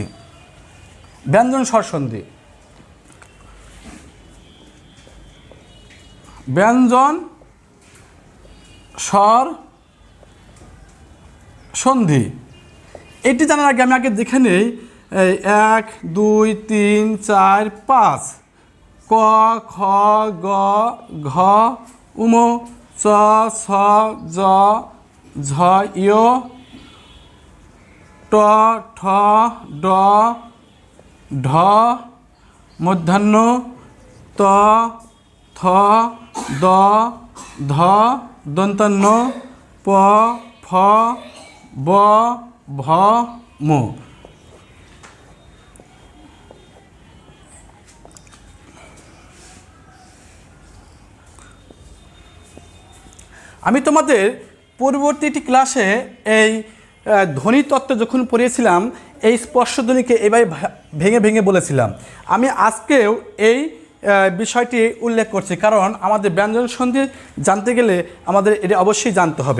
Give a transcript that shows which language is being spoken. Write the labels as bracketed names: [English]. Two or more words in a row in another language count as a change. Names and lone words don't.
[Bangla] ব্যঞ্জন স্বর সন্ধি, ব্যঞ্জন স্বর সন্ধি, এটি জানার আগে আমি দেখে নেই 1 2 3 4 5 ক, খ, গ, ঘ, উম, চ, ছ, জ, ঝ, ইয়, ট, ঠ, ড, ঢ, মূর্ধন্য, ত, থ, দ, ধ, দন্তান্ন, প, ফ, ব, ভ, ম। আমি তোমাদের পূর্ববর্তী ক্লাসে এই ধ্বনিতত্ত্ব যখন পড়িয়েছিলাম, এই স্পর্শধ্বনিকে এভাবে ভেঙে ভেঙে বলেছিলাম। আমি আজকেও এই বিষয়টি উল্লেখ করছি, কারণ আমাদের ব্যঞ্জন সন্ধি জানতে গেলে আমাদের এটা অবশ্যই জানতে হবে।